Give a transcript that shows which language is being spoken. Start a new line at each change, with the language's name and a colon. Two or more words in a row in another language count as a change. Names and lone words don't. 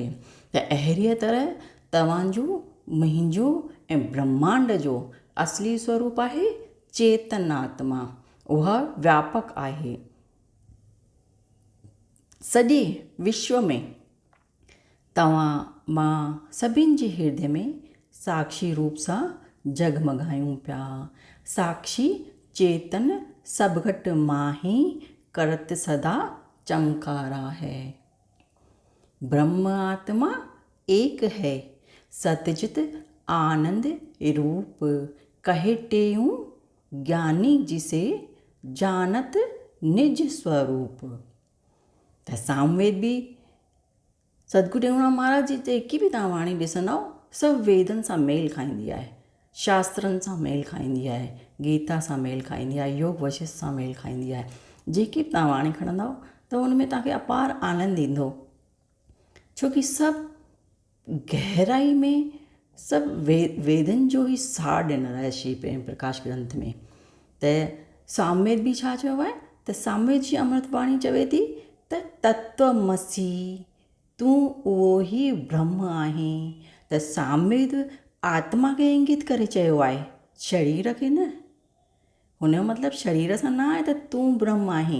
Sindhi: त अहिड़ीअ तरह तव्हांजो, मुंहिंजो ऐं ब्रह्मांड जो असली स्वरूप आहे चेतन आत्मा। उहा व्यापक आहे। सॼे विश्व में तव्हां, मां, सभिनि जे हृदय में साक्षी रूप सां जगमगायूं पिया।
Hindi: साक्षी चेतन सब घट माही करत सदा चमकारा है। ब्रह्म आत्मा एक है, सतचित आनंद रूप। कहे टेऊं ज्ञानी जिसे जानत निज स्वरूप।
Sindhi: त सामवेद बि सतगुरु टेऊंराम महाराज जी जेकी बि तव्हां वाणी ॾिसंदव, सभु वेदनि सां मेल खाईंदी आहे, शास्त्रनि सां मेल खाईंदी आहे, गीता सां मेल खाईंदी आहे, योग वशिष्ठ सां मेल खाईंदी आहे। जेकी बि तव्हां वाणी खणंदव त हुन में तव्हांखे अपार आनंद ईंदो। छोकी सभु गहराई में सभु वेदनि जो ई सार ॾिनल आहे श्री प्रेम प्रकाश ग्रंथ में। त सामवेद बि छा चयो आहे? त सामवेद जी अमृतवाणी चवे थी त तत्वमसी, तूं उहो ई ब्रह्म आहीं। त सामवेद आत्मा खे इंगित करे चयो आहे, शरीर खे न। हुनजो मतिलबु शरीर सां न आहे त तूं ब्रह्म आहीं।